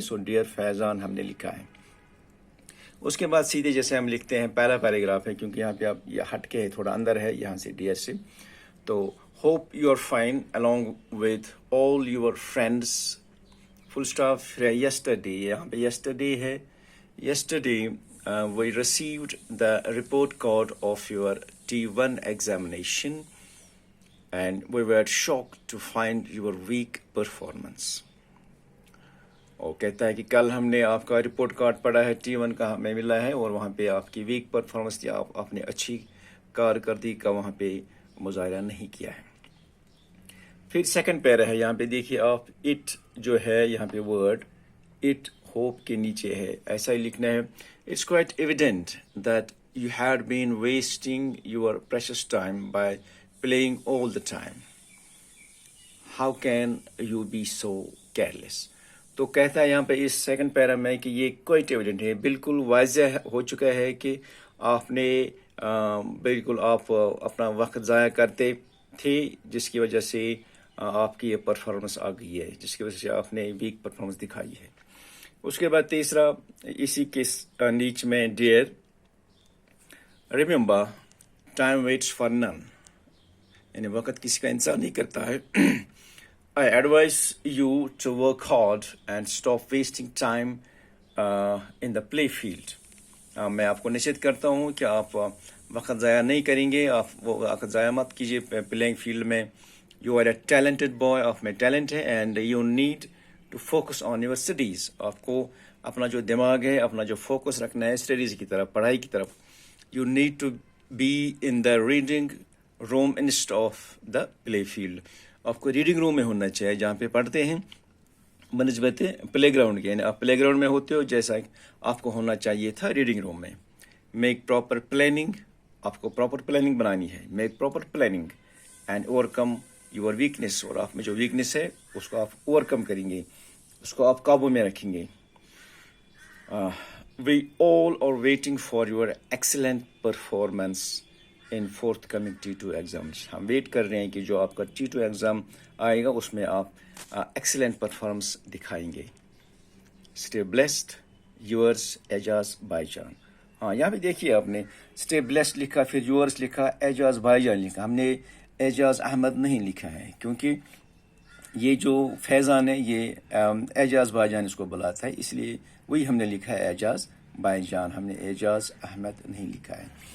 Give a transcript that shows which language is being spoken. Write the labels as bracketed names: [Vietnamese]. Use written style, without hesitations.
[Urdu] So dear فیضان ہم نے لکھا ہے. اس کے بعد سیدھے جیسے ہم لکھتے ہیں پہلا پیراگراف ہے، کیونکہ یہاں پہ آپ یہ ہٹ کے ہے، تھوڑا اندر ہے یہاں سے ڈیئر سے. [English] تو hope you are fine along with all your friends full stop. [Urdu] Yesterday, یہاں پہ یسٹرڈے ہے. [English] Yesterday we received the report card of your T1 examination and we were shocked to find your weak performance. [Urdu] اور کہتا ہے کہ کل ہم نے آپ کا رپورٹ کارڈ پڑھا ہے، T1 کا ہمیں ملا ہے، اور وہاں پہ آپ کی ویک پرفارمنس تھی، آپ نے اچھی کارکردگی کا وہاں پہ مظاہرہ نہیں کیا ہے. پھر سیکنڈ پیرا ہے، یہاں پہ دیکھیے آپ، اٹ جو ہے یہاں پہ ورڈ اٹ ہوپ کے نیچے ہے، ایسا ہی لکھنا ہے. [English] It's quite evident that you had been wasting your precious time by playing all the time. How can you be so careless. [Urdu] تو کہتا ہے یہاں پہ اس سیکنڈ پیرا میں کہ یہ کوائٹ ایویڈنٹ ہے، بالکل واضح ہو چکا ہے کہ آپ نے بالکل آپ اپنا وقت ضائع کرتے تھے، جس کی وجہ سے آپ کی یہ پرفارمنس آ گئی ہے، جس کی وجہ سے آپ نے ویک پرفارمنس دکھائی ہے. اس کے بعد تیسرا اسی کے نیچ میں [English] dear remember time waits for none, [Urdu] یعنی وقت کسی کا انتظار نہیں کرتا ہے. [English] I advise you to work hard and stop wasting time in the play field. [Urdu] میں آپ کو نصیحت کرتا ہوں کہ آپ وقت ضائع نہیں کریں گے، آپ وہ وقت ضائع مت کیجیے پلینگ فیلڈ میں. [English] You are a talented boy، [Urdu] آپ میں ٹیلنٹ ہے، [English] and you need to focus on your studies. [Urdu] آپ کو اپنا جو دماغ ہے، اپنا جو فوکس رکھنا ہے اسٹڈیز کی طرف، پڑھائی کی طرف. [English] You need to be in the reading room instead of the play field. [Urdu] آپ کو ریڈنگ روم میں ہونا چاہیے جہاں پہ پڑھتے ہیں بنسبت پلے گراؤنڈ کے. یعنی آپ پلے گراؤنڈ میں ہوتے ہو جیسا آپ کو ہونا چاہیے تھا ریڈنگ روم میں. [English] make proper planning, [Urdu] آپ کو پراپر پلاننگ بنانی ہے. [English] make proper planning and overcome your weakness, [Urdu] اور آپ میں جو ویکنیس ہے اس کو آپ اوور کم کریں گے, اس کو آپ قابو میں رکھیں گے. [English] We all are waiting for your excellent performance in forthcoming T2 exams. [Urdu] ہم ویٹ کر رہے ہیں کہ جو آپ کا T2 ایگزام آئے گا اس میں آپ ایکسلنٹ پرفارمنس دکھائیں گے. [English] Stay blessed, yours [Urdu] اعجاز بھائی جان. ہاں یہاں پہ دیکھیے آپ نے اسٹے بلیسڈ لکھا, پھر یورس لکھا, اعجاز بھائی جان لکھا. ہم نے اعجاز احمد نہیں لکھا ہے کیونکہ یہ جو فیضان ہے یہ اعجاز بھائی جان اس کو بلاتا ہے, اس لیے وہی ہم نے لکھا ہے اعجاز بھائی جان, ہم نے اعجاز احمد نہیں لکھا ہے.